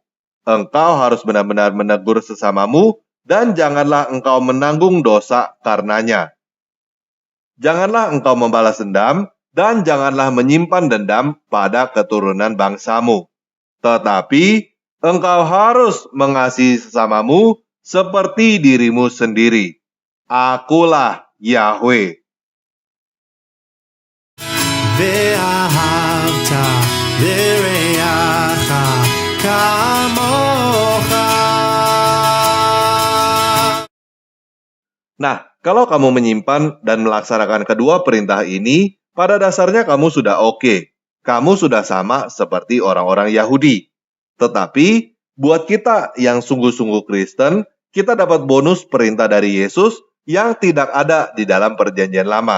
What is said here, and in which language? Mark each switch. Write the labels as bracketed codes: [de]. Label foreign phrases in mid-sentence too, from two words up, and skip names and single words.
[id] Engkau harus benar-benar menegur sesamamu, dan janganlah engkau menanggung dosa karenanya. Janganlah engkau membalas dendam, dan janganlah menyimpan dendam pada keturunan bangsamu. Tetapi engkau harus mengasihi sesamamu seperti dirimu sendiri. Akulah Yahweh. [he] ואהבת לרעך כמוך. [id] Nah, kalau kamu menyimpan dan melaksanakan kedua perintah ini, pada dasarnya kamu sudah oke. Kamu sudah sama seperti orang-orang Yahudi. Tetapi, buat kita yang sungguh-sungguh Kristen, kita dapat bonus perintah dari Yesus yang tidak ada di dalam Perjanjian Lama.